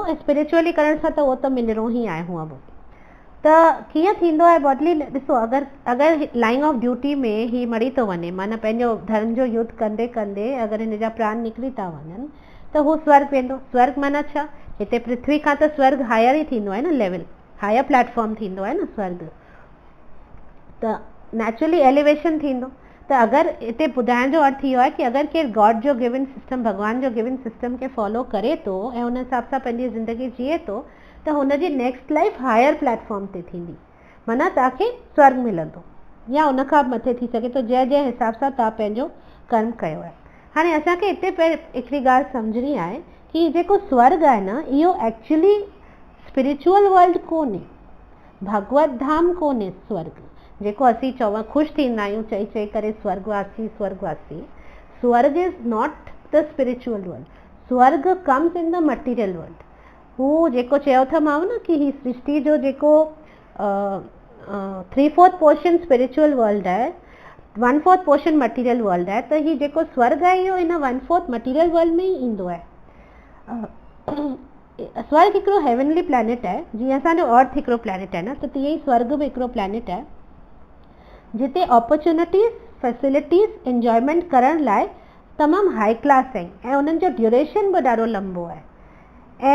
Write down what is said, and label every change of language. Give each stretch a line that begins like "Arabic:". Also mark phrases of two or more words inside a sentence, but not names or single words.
Sindhi: ऐं स्पिरिचुअली करण सां त उहो त मिलणो ई आहे हूअं बि। त कीअं थींदो आहे बॉडली, ॾिसो अगरि
English: line of duty
Sindhi: में ही मरी थो वञे, माना पंहिंजो धर्म जो युद्ध कंदे कंदे अगरि हिन जा प्राण निकिरी था वञनि, त हू स्वर्ग वेंदो। स्वर्ग माना छा, हिते पृथ्वी खां त स्वर्ग हायर ई थींदो आहे न,
English: level higher platform
Sindhi: थींदो आहे न स्वर्ग, त
English: naturally elevation
Sindhi: थींदो। त अगरि हिते ॿुधाइण जो अर्थ इहो आहे कि अगरि केरु गॉड जो
English: given system,
Sindhi: भॻवान जो
English: given system
Sindhi: खे फॉलो करे थो ऐं हुन हिसाब सां पंहिंजी ज़िंदगी जीए थो, त हुनजी
English: next life higher platform
Sindhi: ते थींदी, माना तव्हांखे स्वर्ग मिलंदो या उन खां मथे थी सघे थो, जंहिं हिसाब सां तव्हां पंहिंजो कर्म कयो आहे। हाणे असांखे हिते हिकिड़ी ॻाल्हि सम्झणी आहे कि जेको स्वर्ग आहे न, इहो
English: actually spiritual world
Sindhi: कोन्हे, भगवत धाम कोन्हे स्वर्ग। जेको असीं ख़ुशि थींदा आहियूं चई चई करे स्वर्गवासी स्वर्गवासी, स्वर्ग
English: is not the spiritual world.
Sindhi: स्वर्ग
English: comes in the material world.
Sindhi: हू जेको चयो था मां न कि ही सृष्टि जो जेको 3/4
English: portion spiritual world
Sindhi: आहे, 1/4
English: portion material world
Sindhi: आहे, त ही जेको स्वर्ग आहे इहो इन 1/4
English: material world
Sindhi: में ई ईंदो आहे। स्वर्ग हिकिड़ो
English: heavenly planet
Sindhi: आहे, जीअं असांजो अर्थ हिकिड़ो प्लैनेट आहे न, त तीअं ई स्वर्ग बि हिकिड़ो प्लैनेट आहे जिते
English: opportunities, facilities enjoyment
Sindhi: करण लाइ तमामु
English: high class
Sindhi: आहिनि ऐं उन्हनि जो ड्यूरेशन बि ॾाढो लंबो आहे।